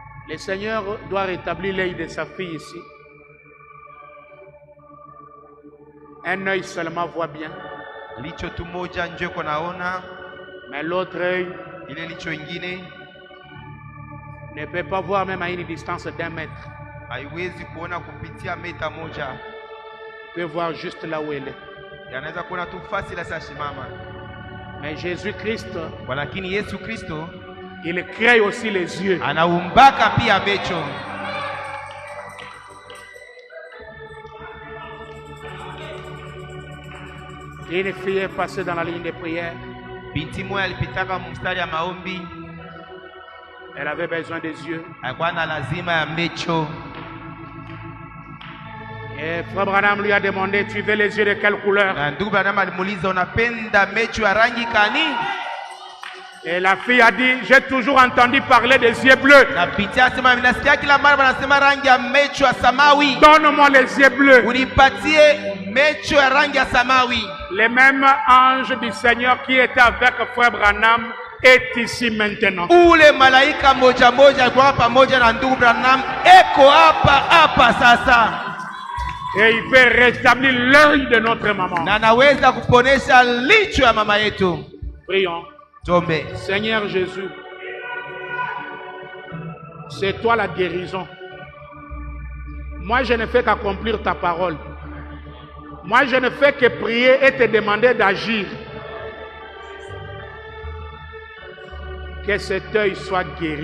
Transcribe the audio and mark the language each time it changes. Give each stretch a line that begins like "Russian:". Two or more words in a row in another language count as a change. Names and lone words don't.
French: Le Seigneur doit rétablir l'œil de sa fille ici. Un œil seulement voit bien,
Swahili: licho tu moja njo iko naona,
French: mais l'autre œil
Swahili: ile licho ingine
French: ne peut pas voir même à une distance d'1 mètre.
Swahili: haiwezi kuona kupitia meta moja,
French: Il peut voir juste là où elle est.
Swahili: yanaweza kuona tu fasi la sashimama.
French: Mais Jésus-Christ,
Swahili: Walakini Yesu Kristo
French: il crée aussi les yeux.
Swahili: anaumbaka pia mecho.
French: Une fille est passée dans la ligne de prière.
Swahili: Binti moja alipitaka mstari ya maombi,
French: Elle avait besoin des yeux.
Swahili: alikuwa na lazima ya mecho.
French: Et Frère Branham lui a demandé, tu veux les yeux de quelle couleur?
Swahili: Na ndugu Branham alimuuliza, unapenda mecho ya rangi kani?
French: Et la fille a dit, j'ai toujours entendu parler des yeux bleus.
Swahili: Na binti asema, ninasikia kila mara wanasema rangi ya mecho ya samawi.
French: Donne-moi les yeux bleus.
Swahili: Unipatie mecho ya rangi ya samawi.
French: Le même ange du Seigneur qui était avec Frère Branham est ici maintenant.
Swahili: Ule malaika moja moja alikuwa pamoja na ndugu Branham eko hapa sasa.
French: Et il peut rétablir l'œil de notre maman.
Swahili: Na anaweza kuponesha licho ya mama yetu.
French: Prions.
Lingala: Tombe.
French: Seigneur Jésus, c'est toi la guérison. Moi, je ne fais qu'accomplir ta parole. Moi, je ne fais que prier et te demander d'agir. Que cet œil soit guéri.